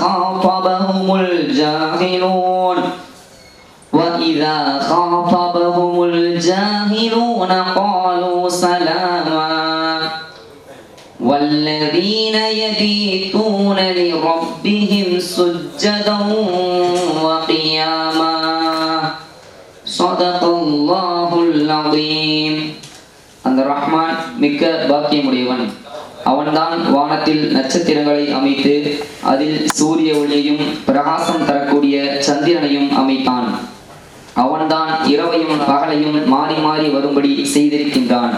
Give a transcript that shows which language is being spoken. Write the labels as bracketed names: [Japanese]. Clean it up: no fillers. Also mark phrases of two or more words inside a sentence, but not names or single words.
[Arabic] خاطبهم الجاهلون قالوا سلاما والذين يبيتون لربهم سجدا وقياما صدق الله العظيم. [Tamil] அந்த ரஹ்மான் மிக்க பாக்கியமுடையவன். அவன்தான் வானத்தில் நட்சத்திரங்களை அமைத்து அதில் சூரிய ஒளியையும் பிரகாசம் தரக்கூடிய சந்திரனையும் அமைத்தான். அவன்தான் இரவையும் பகலையும் மாறி மாறி வரும்படி செய்திருக்கின்றான்.